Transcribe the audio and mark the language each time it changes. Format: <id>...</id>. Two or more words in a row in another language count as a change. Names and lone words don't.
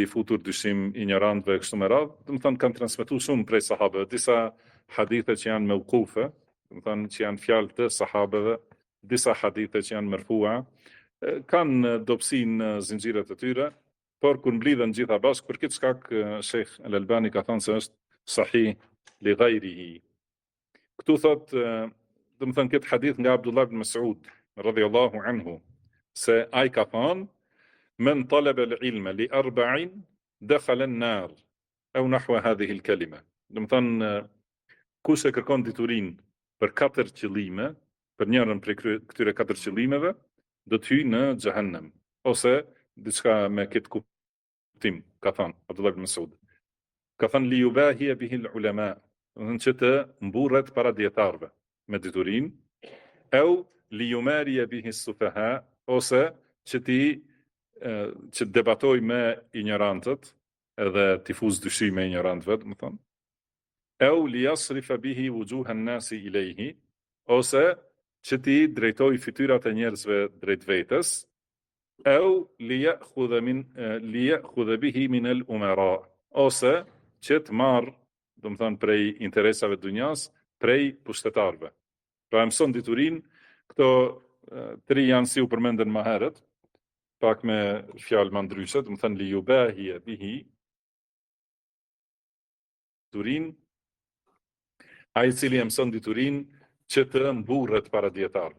<sq>futur dyshim ignorantëve kështu me radhë, do të thonë kanë transmetuar shumë prej sahabeve, disa hadithe që janë mauqufe, do të thonë që janë fjalë të sahabeve, disa hadithe që janë marfua, kanë dobësi në zinxhiret e tyre, por kur mblidhen gjitha bashkë për këtë shkak Sheikh Al-Albani ka thënë se është</sq> <ar>صحيح لغيره.</ar> <sq>Këtu thot, do të thënë këtë hadith nga Abdullah ibn Mas'ud</sq> <ar>رضي الله عنه,</ar> <sq>se ai ka thënë</sq> <ar>من طلب العلم لـ40 دخل النار أو نحو هذه الكلمة.</ar> <sq>Do të thënë kush e kërkon diturinë për 4 qëllime, për njërin prej këtyre 4 qëllimeve, do të hyjë në xhehenem, ose diçka me këtë kuptim, ka thënë Abdullah ibn Mas'ud. Ka thënë</sq> <ar>ليباهي به العلماء,</ar> <sq>do të që të mburret para dietarëve me diturinë,</sq> <ar>أو ليماري به السفهاء,</ar> <sq>ose që të debatoj me ignorantët, edhe t'i fuz dyshim me ignorantëve, do të thonë.</sq> <ar>أو ليصرف به وجوه الناس إليه,</ar> <sq>ose që ti drejtoj fytyrat e njerëzve drejt vetes,</sq> <ar>أو ليأخذ به من الأمراء,</ar> <sq>ose që të marr, do të thonë prej interesave të dunjas, prej pushtetarëve. Pra mëson diturinë, këto 3 janë si u përmendën më herët, pak me fjalë më ndryshe, do të thonë</sq> <ar>ليباهي به</ar> <sq>diturinë, ai i cili mëson diturinë që të mburret para dietarëve.</sq>